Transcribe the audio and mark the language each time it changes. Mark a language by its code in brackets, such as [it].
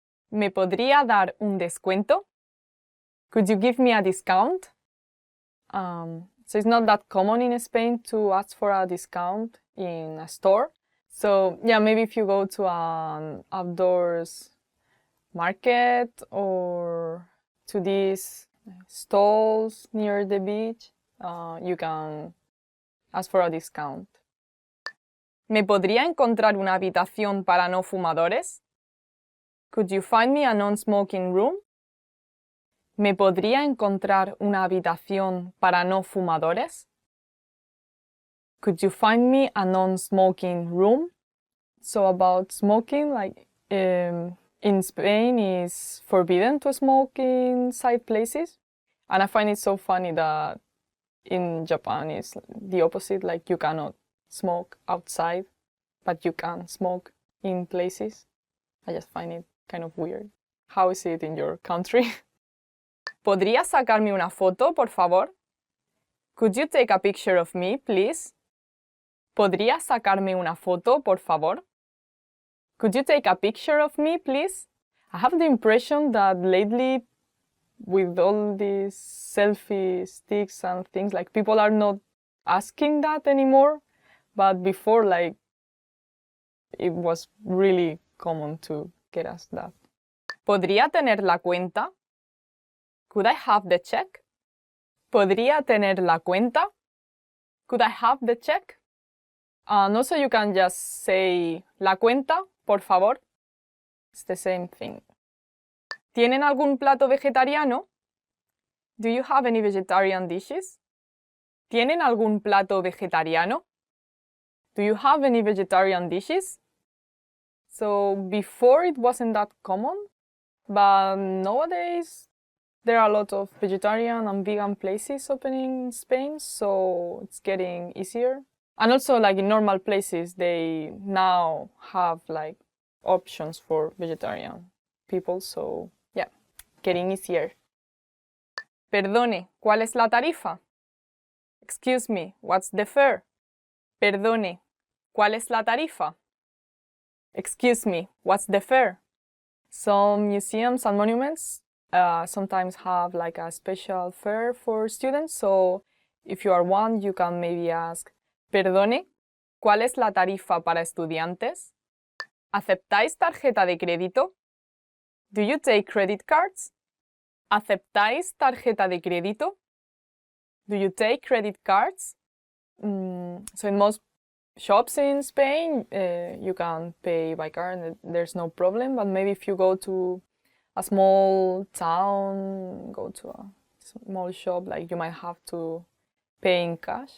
[es] ¿Me podría dar un descuento? [en] Could you give me a discount? So it's not that common in Spain to ask for a discount in a store. So yeah, maybe if you go to an outdoors market or to these stalls near the beach, you can ask for a discount. [es] ¿Me podría encontrar una habitación para no fumadores? [en] Could you find me a non-smoking room? [es] ¿Me podría encontrar una habitación para no fumadores? [en] Could you find me a non-smoking room? So about smoking, like in Spain is forbidden to smoke inside places. And I find it so funny that in Japan it's the opposite, like you cannot smoke outside, but you can smoke in places. I just find it kind of weird. How is it in your country? [es] ¿Podrías sacarme una foto, por favor? [en] Could you take a picture of me, please? [es] ¿Podrías sacarme una foto, por favor? [en] Could you take a picture of me, please? I have the impression that lately, with all these selfie sticks and things, like people are not asking that anymore. But before, like, it was really common to get asked that. [es] ¿Podría tener la cuenta? [en] Could I have the check? [es] ¿Podría tener la cuenta? [en] Could I have the check? And also you can just say [es] la cuenta, por favor. [en] It's the same thing. [es] ¿Tienen algún plato vegetariano? [en] Do you have any vegetarian dishes? [es] ¿Tienen algún plato vegetariano? [en] Do you have any vegetarian dishes? So before it wasn't that common, but nowadays there are a lot of vegetarian and vegan places opening in Spain, so it's getting easier. And also, like in normal places, they now have like options for vegetarian people, so yeah, getting easier. [es] Perdone, ¿cuál es la tarifa? [en] Excuse me, what's the fare? [es] Perdone, ¿cuál es la tarifa? [en] Excuse me, what's the fare? Some museums and monuments sometimes have like a special fare for students, so if you are one, you can maybe ask, [es] Perdone, ¿cuál es la tarifa para estudiantes? ¿Aceptáis tarjeta de crédito? [en] Do you take credit cards? [es] ¿Aceptáis tarjeta de crédito? [en] Do you take credit cards? So in most shops in Spain, you can pay by card and there's no problem, but maybe if you go to a small town, go to a small shop, like you might have to pay in cash.